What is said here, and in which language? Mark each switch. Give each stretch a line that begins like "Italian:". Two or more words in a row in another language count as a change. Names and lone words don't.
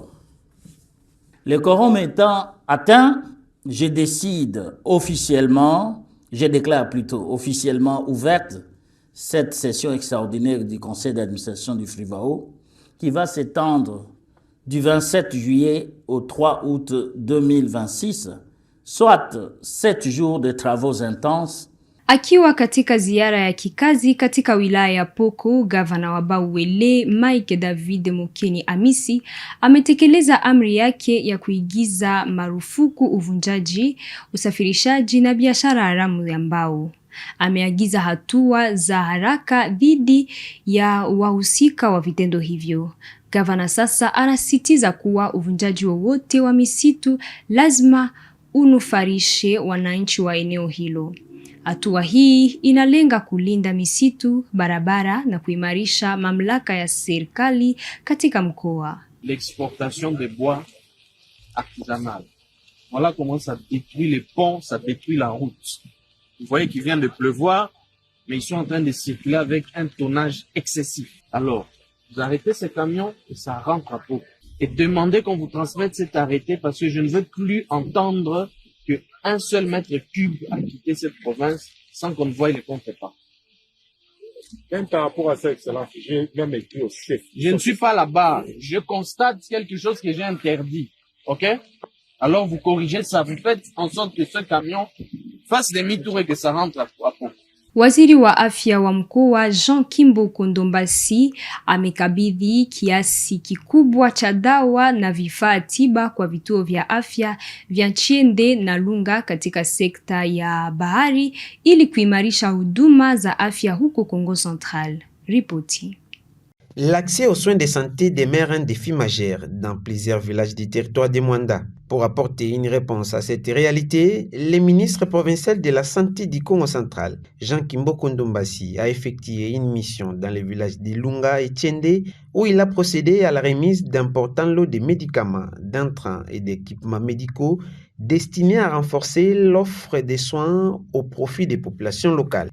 French: Le quorum étant atteint, je déclare officiellement ouverte cette session extraordinaire du conseil d'administration du FRIVAO qui va s'étendre du 27 juillet au 3 août 2026, soit 7 jours de travaux intenses.
Swahili: Akiwa katika ziara ya kikazi katika wilaya ya Poko, gavana wa Bauele Mike David Mukeni Amisi ametekeleza amri yake ya kuigiza marufuku uvunjaji, usafirishaji na biashara haramu ya mbao. Ameagiza hatua za haraka dhidi ya wahusika wa vitendo hivyo. Gavana sasa anasisitiza kuwa uvunjaji wowote wa misitu lazima unufarishe wananchi wa eneo hilo. Hatua hii inalenga kulinda misitu, barabara na kuimarisha mamlaka ya serikali katika mkoa.
French: L'exportation de bois artisanal. Voilà comment ça détruit les ponts, ça détruit la route. Vous voyez qu'il vient de pleuvoir, mais ils sont en train de circuler avec un tonnage excessif. Alors, vous arrêtez ces camions et ça rentre à Pau. Et demandez qu'on vous transmette cet arrêté parce que je ne veux plus entendre qu'un seul mètre cube a quitté cette province sans qu'on ne voie les contreparts. Même par rapport à ça, Excellence, j'ai même écrit au chef. Je ne suis pas là-bas. Je constate quelque chose que j'ai interdit. OK? Alors vous corrigez ça. Vous faites en sorte que ce camion fasse demi-tour et que ça rentre à Pau.
Swahili: Waziri wa afya wa mkoa Jean Kimbo Kondombasi amekabidhi kiasi kikubwa cha dawa na vifaa tiba kwa vituo vya afya vya Chiende na Lunga katika sekta ya bahari ili kuimarisha huduma za afya huko Kongo Central. Ripoti.
French: L'accès aux soins de santé demeure un défi majeur dans plusieurs villages du territoire de Mwanda. Pour apporter une réponse à cette réalité, le ministre provincial de la Santé du Congo central, Jean Kimboko Ndombasi, a effectué une mission dans les villages d'Ilunga et Tchende où il a procédé à la remise d'importants lots de médicaments, d'intrants et d'équipements médicaux destinés à renforcer l'offre de soins au profit des populations locales.